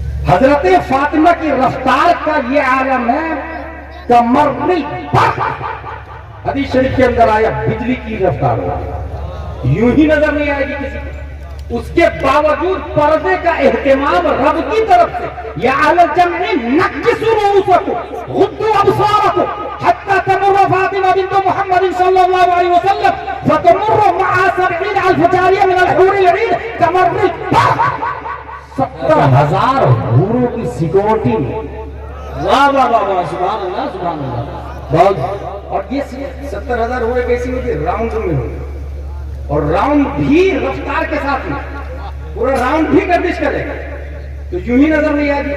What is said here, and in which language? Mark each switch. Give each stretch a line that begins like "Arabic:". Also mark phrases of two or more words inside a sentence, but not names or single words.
Hindi: हजरत फातिमा की रफ्तार का ये आलम है,
Arabic: كمرّ البرق.
Hindi: हदीस शरीफ के अंदर आया बिजली की रफ्तार हो, यूं ही नजर नहीं आएगी किसी को। उसके बावजूद पर्दे का एहतमाम रब की तरफ से,
Arabic: يا أهل الجمع نكّسوا رؤوسكم غضّوا أبصاركم حتى تمرّ فاطمة بنت محمد صلى الله عليه وسلم فتمرّ مع 70,000 جارية من الحور العين كمرّ البرق.
Hindi: 70,000 हूरों की सिक्योरिटी। वाह वाह वाह वाह,
Arabic: سبحان الله سبحان الله.
Hindi: बहुत। और ये 70,000 हूरें कैसी होती है? राउंड में होती, और राउंड भी रफ्तार के साथ में, पूरा राउंड भी गर्दिश करेगा, तो यूं ही नजर नहीं आएगी।